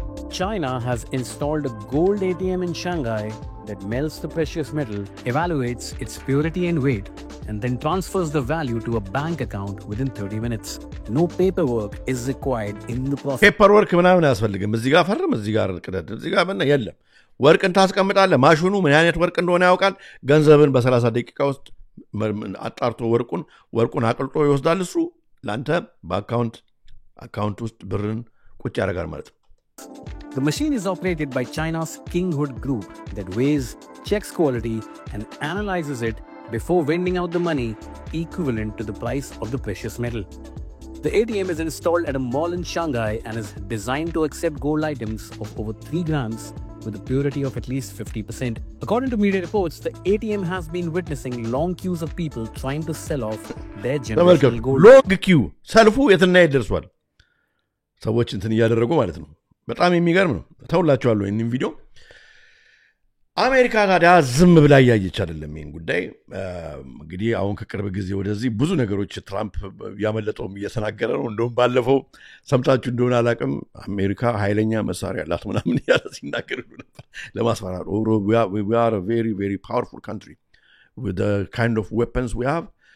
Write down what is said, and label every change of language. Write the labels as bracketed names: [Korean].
[English] China has installed a gold ATM in Shanghai that melts the precious metal, evaluates its purity and weight, and then transfers the value to a bank account within 30 minutes. No paperwork is required in the process. [Amharic] Paperwork ምናምን አያስፈልግም እዚህ ጋር ፈርም እዚህ ጋር ቅደድ እዚህ ጋር ምን የለም ወርቅን ታስቀምጣለህ ማሽኑ ምን አይነት ወርቅ እንደሆነ ያውቃል ገንዘብን በ30 ደቂቃ ውስጥ አጣርቶ ወርቁን አቅልጦ ይወስዳል እሱ ላንተ በአካውንት ውስጥ ብርን ቁጭ ያደርጋል ማለት ነው [English] The machine is operated by China's Kinghood Group that weighs, checks quality, and analyzes it before vending out the money equivalent to the price of the precious metal. The ATM is installed at a mall in Shanghai and is designed to accept gold items of over 3 grams with a purity of at least 50%. According to media reports, the ATM has been witnessing long queues of people trying to sell off their generational gold. Long queue. [Amharic] ሰልፉ የትና ይደርሷል ሰዎች እንትን ያደረጉ ማለት ነው በጣም የሚገርም ነው ተውላችኋለሁ ይሄን ቪዲዮ አሜሪካ ታዲያ ዝም ብላ ያያየች አይደለም ይሄን ጉዳይ እንግዲህ አሁን ከቅርብ ጊዜ ወደዚህ ብዙ ነገሮች ትራምፕ ያመለጠው እየተናገረ ነው እንደውም ባለፈው ሰምታችሁ እንደሆነ አላቅም አሜሪካ ኃይለኛ መሳሪያ አላት ምናምን ያለ ሲናገር ነበር ለማስፈራራት [English] we are a very very powerful country with the kind of weapons we have